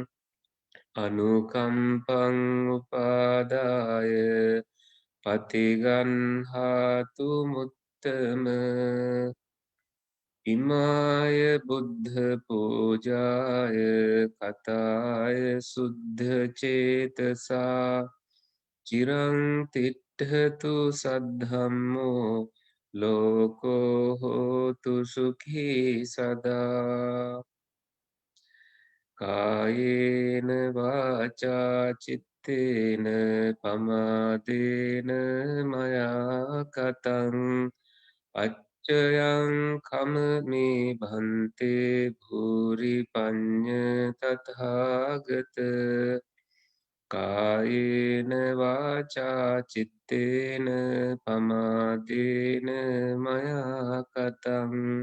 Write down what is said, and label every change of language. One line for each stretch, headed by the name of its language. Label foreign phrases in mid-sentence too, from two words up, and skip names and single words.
Pali: අනුකම්පං උපාදාය පතිගන්හාතු මුත්තම ඉමාය බුද්ධ පූජාය කතාය සුද්ධ චේතසා චිරං තිට්ඨතු සද්ධම්මෝ ලෝකෝ හෝතු සුඛී සදා කායේන වාචා චිත්තේන පමාදේන මයා කතං අච්චයං කමමේ භන්තේ භූරි පඤ්ඤ තථාගත කායේන වාචා චිත්තේන පමාදේන මයා කතං